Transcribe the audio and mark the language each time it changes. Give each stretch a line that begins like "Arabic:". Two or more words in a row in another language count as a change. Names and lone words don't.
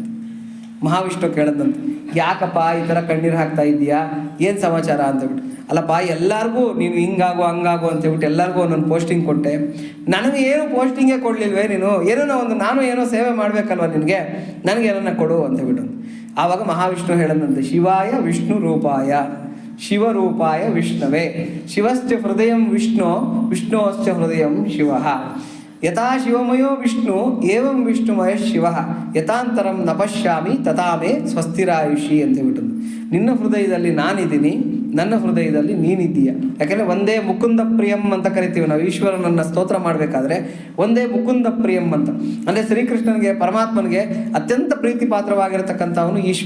Kannada: ಮಹಾವಿಷ್ಣು ಕೇಳದಂತೆ, ಯಾಕಪ್ಪ ಈ ಥರ ಕಣ್ಣೀರು ಹಾಕ್ತಾ ಇದೆಯಾ, ಏನು ಸಮಾಚಾರ ಅಂತೇಳ್ಬಿಟ್ಟು. ಅಲ್ಲಪ್ಪ, ಎಲ್ಲರಿಗೂ ನೀನು ಹಿಂಗಾಗು ಹಂಗಾಗು ಅಂತೇಳ್ಬಿಟ್ಟು ಎಲ್ಲರಿಗೂ ಒಂದೊಂದು ಪೋಸ್ಟಿಂಗ್ ಕೊಟ್ಟೆ, ನನಗೆ ಏನು ಪೋಸ್ಟಿಂಗೇ ಕೊಡಲಿಲ್ವೇ ನೀನು? ನಾನು ಏನೋ ಸೇವೆ ಮಾಡಬೇಕಲ್ವ ನಿನಗೆ, ನನಗೇನನ್ನ ಕೊಡು ಅಂತೇಳ್ಬಿಟ್ಟು. ಆವಾಗ ಮಹಾವಿಷ್ಣು ಹೇಳದಂತೆ,
Sanskrit: ಶಿವಾಯ ವಿಷ್ಣು ರೂಪಾಯ ಶಿವರೂಪಾಯ ವಿಷ್ಣವೇ, ಶಿವಶ್ಚ ಹೃದಯಂ ವಿಷ್ಣು ವಿಷ್ಣೋಶ್ಚ ಹೃದಯಂ ಶಿವ, ಯಥಾ ಶಿವಮಯೋ ವಿಷ್ಣು ಏವಂ ವಿಷ್ಣುಮಯ ಶಿವ, ಯಥಾಂತರಂ ನ ಪಶ್ಯಾಮಿ ತಥಾಮೇ ಸ್ವಸ್ತಿರಾಯುಷಿ
Kannada: ಅಂತ ಹೇಳ್ಬಿಟ್ಟು. ನಿನ್ನ ಹೃದಯದಲ್ಲಿ ನಾನಿದ್ದೀನಿ, ನನ್ನ ಹೃದಯದಲ್ಲಿ ನೀನಿದ್ದೀಯ. ಯಾಕೆಂದರೆ
Sanskrit: ಒಂದೇ ಮುಕುಂದ ಪ್ರಿಯಂ
Kannada: ಅಂತ ಕರಿತೀವಿ ನಾವು. ಈಶ್ವರನನ್ನು ಸ್ತೋತ್ರ ಮಾಡಬೇಕಾದ್ರೆ
Sanskrit: ಒಂದೇ ಮುಕುಂದ ಪ್ರಿಯಂ
Kannada: ಅಂತ, ಅಂದರೆ ಶ್ರೀಕೃಷ್ಣನಿಗೆ, ಪರಮಾತ್ಮನಿಗೆ ಅತ್ಯಂತ ಪ್ರೀತಿ ಪಾತ್ರವಾಗಿರತಕ್ಕಂಥವನು ಈಶ್ವರ.